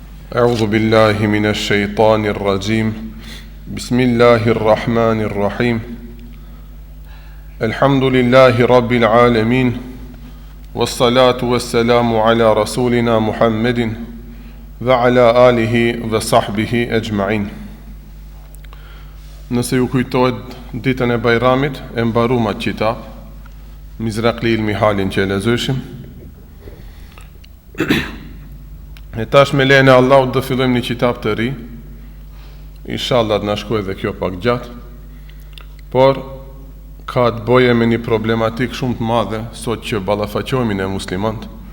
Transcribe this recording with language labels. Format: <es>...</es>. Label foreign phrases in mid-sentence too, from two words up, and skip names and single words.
<ar>أعوذ بالله من الشيطان الرجيم بسم الله الرحمن الرحيم الحمد لله رب العالمين والصلاة والسلام على رسولنا محمد وعلى آله وصحبه أجمعين.</ar> <sq>Nëse ju kujtohet ditën e Bajramit, e mbaruam atë kitab Mizrakli ilmi halin që e lexojshim. E tash me lejen e Allahut do fillojmë një kitab të ri. Inshallah të na shkojë dhe kjo pak gjatë. Por ka të bëjë me një problematik shumë të madhe sot që ballafaqohemi ne muslimanët.</sq>